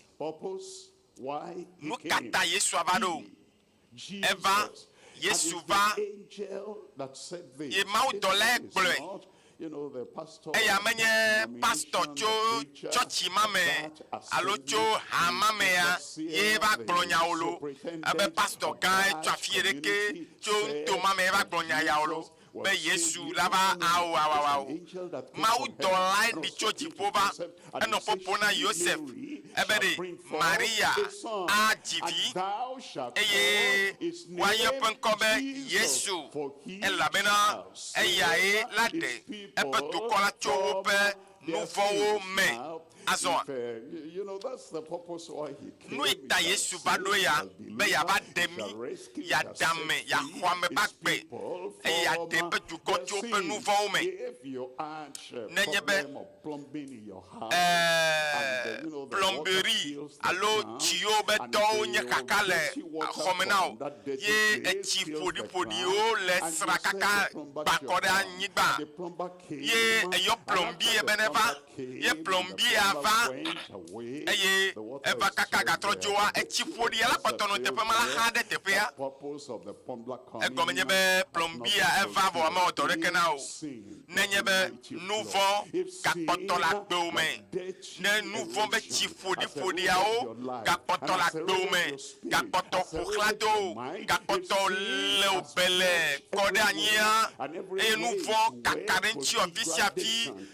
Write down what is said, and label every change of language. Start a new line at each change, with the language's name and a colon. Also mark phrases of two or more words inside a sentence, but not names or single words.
English: Purpose why he
Ewe: Nu
English: came.
Ewe: katã Yesu ava ɖo.
English: Jesus.
Ewe: Eva, Yesu
English: And it's
Ewe: va.
English: the angel that said this.
Ewe: Ye mawudɔlae
English: It's
Ewe: gblɔe.
English: not, you know, the pastor,
Ewe: Eya menye
English: denomination,
Ewe: pastor tso
English: the preacher,
Ewe: tsɔtsi ma me
English: that
Ewe: alo
English: assembly,
Ewe: tso ha ma me ya ye va
English: the
Ewe: gblɔ nyawo lo.
English: superintendent
Ewe: Ebe pastor
English: of
Ewe: gã
English: that
Ewe: tsɔ afi ɖeke
English: community
Ewe: tso
English: said
Ewe: ŋuto ma me va gblɔ nya yawo lo. Be Yesu la va awo awawo. Mawudɔlae ɖi tso dziƒo va enɔ ƒoƒo na Yosef ebe ɖe Maria adzi vi eye woayɔ ƒe ŋkɔ be Yesu elabena eyae la ɖe eƒe dukɔ la tso woƒe nu vɔ̃wo me. Azɔ
English: you know, that's the purpose why he came.
Ewe: nu yi ta Yesu va ɖo ya be yava ɖe mi yada me yaxɔ ame ba gbe eye yaɖe eƒe dukɔ tso woƒe nu vɔ̃wo me.
English: If you had a
Ewe: Nenye be
English: problem of plumbing in your house, and, you know, the water
Ewe: plɔmberi
English: fills the
Ewe: alo
English: ground,
Ewe: tsiwo be
English: and
Ewe: tɔwo
English: the
Ewe: nye kaka le
English: dirty water
Ewe: xɔme na
English: from
Ewe: o
English: that dirty
Ewe: ye
English: place
Ewe: etsi
English: fills the
Ewe: ƒoɖiƒoɖiwo
English: ground,
Ewe: le
English: and you
Ewe: sra
English: send
Ewe: kaka
English: the plumber to
Ewe: gbakɔ
English: your
Ewe: ɖe
English: house,
Ewe: anyigba
English: and the plumber came,
Ewe: ye eyɔ
English: and
Ewe: plɔmbi
English: after
Ewe: ebe
English: the
Ewe: ne va
English: plumber came,
Ewe: ye
English: and the
Ewe: plɔmbi
English: plumber
Ewe: ava
English: went away,
Ewe: eye
English: the water
Ewe: eva
English: is
Ewe: kaka
English: still
Ewe: gatrɔ
English: there.
Ewe: dzoa etsi ƒoɖi ala kpɔtɔ no teƒe ma la xa ɖe teƒea.
English: The purpose of the plumber coming
Ewe: Egɔme nye be
English: has
Ewe: plɔmbi
English: not a been
Ewe: eva vɔ ame wɔ dɔ ɖeke na o.
English: sin.
Ewe: Nenye be nu vɔ gakpɔtɔ le agbewo me ne nu vɔ be tsi ƒoɖiƒoɖiawo gakpɔtɔ le agbewo me gakpɔtɔ ƒoxlã do gakpɔtɔ le wòbele kɔ ɖe anyia eye nu vɔ kaka ɖe ŋuti afi sia afi